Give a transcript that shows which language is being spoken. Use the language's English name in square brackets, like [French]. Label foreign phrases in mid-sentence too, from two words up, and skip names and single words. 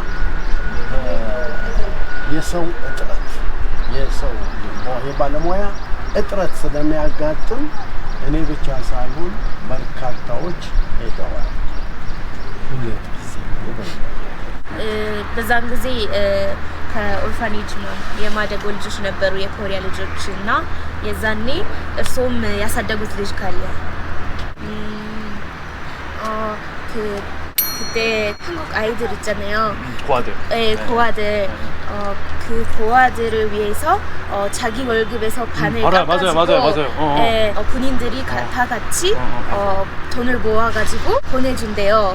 [Amharic] የሰው እጥረት የባለሙያ እጥረት ስለሚያጋጥም እኔ ብቻ ሳይሆን በርካታዎች ሄደዋል። ሁለት ጊዜ በዛን ጊዜ ከኦርፋኔጅ ነው የማደጎ ልጆች ነበሩ፣ የኮሪያ ልጆች እና የዛኔ እርሶም ያሳደጉት ልጅ ካለ [Korean] 그때 한국 아이들 있잖아요. 고아들. 네, 고아들. 그 고아들을 위해서 자기 월급에서 반을 알아요. 깎아주고 맞아요. 네, 군인들이 다 같이 돈을 모아가지고 보내준대요.